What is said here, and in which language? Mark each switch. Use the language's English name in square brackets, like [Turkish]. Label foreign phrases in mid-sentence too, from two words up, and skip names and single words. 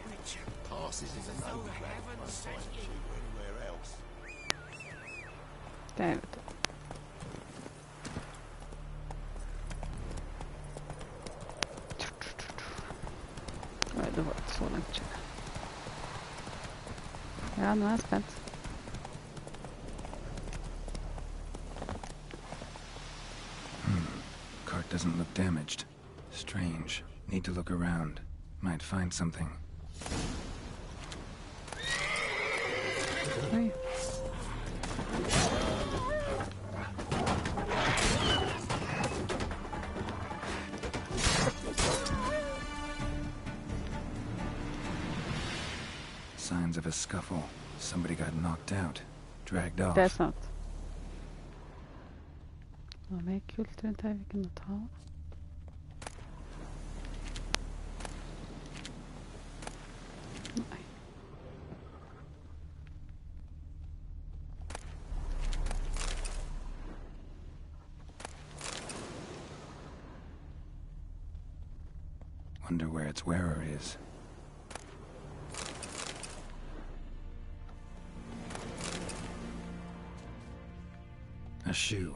[Norwegian] Der, vet du. Oi, det var ikke så langt siden. Ja, nå er jeg spent. [English] Cart doesn't look damaged. Strange. Need to look around. Might find something. [Norwegian] Oi. [English] Signs of a scuffle. Somebody got knocked out. Dragged off. [Norwegian] Det er sant. Hva er mer kult rundt her vi kunne ta? Nei. [English] Wonder where its wearer is. A shoe.